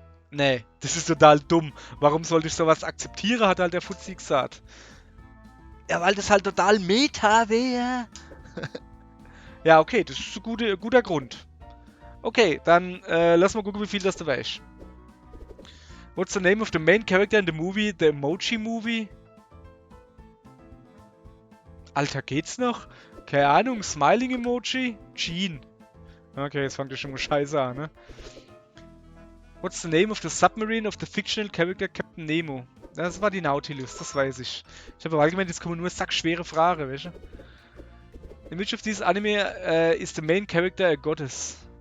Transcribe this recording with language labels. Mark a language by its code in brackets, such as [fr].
[de] Nee, das ist total dumm. Warum sollte ich sowas akzeptieren, hat halt der Fuzzi gesagt. Ja, weil das halt total Meta wäre. Ja, okay, das ist ein guter Grund. Okay, dann lass mal gucken, wie viel das da weißt. [en] What's the name of the main character in the movie, the Emoji Movie? [de] Alter, geht's noch? Keine Ahnung, Smiling-Emoji? Jean. Okay, jetzt fängt ja schon mal scheiße an, ne? [en] What's the name of the submarine of the fictional character Captain Nemo? [de] Das war die Nautilus, das weiß ich. Ich habe aber allgemein, jetzt kommen nur sackschwere Fragen, weißt du? [en] In which of these anime is the main character a goddess?